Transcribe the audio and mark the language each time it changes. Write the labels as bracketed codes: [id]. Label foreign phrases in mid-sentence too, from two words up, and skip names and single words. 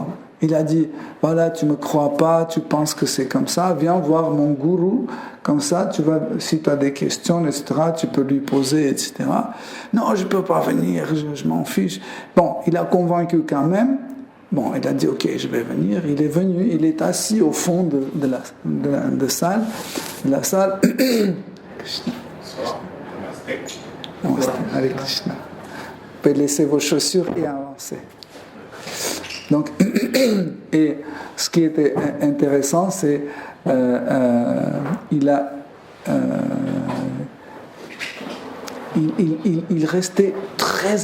[fr] Il a dit, voilà, tu ne me crois pas, tu penses que c'est comme ça, viens voir mon gourou, comme ça, tu vas, si tu as des questions, etc., tu peux lui poser, etc. Non, je ne peux pas venir, je m'en fiche. Bon, il a convaincu quand même. Bon, il a dit, ok, je vais venir. Il est venu, il est assis au fond de la salle. La salle. Krishna. Namaste. Hare Krishna. Vous pouvez laisser vos chaussures et avancer. Donc, et ce qui était intéressant, c'est il restait très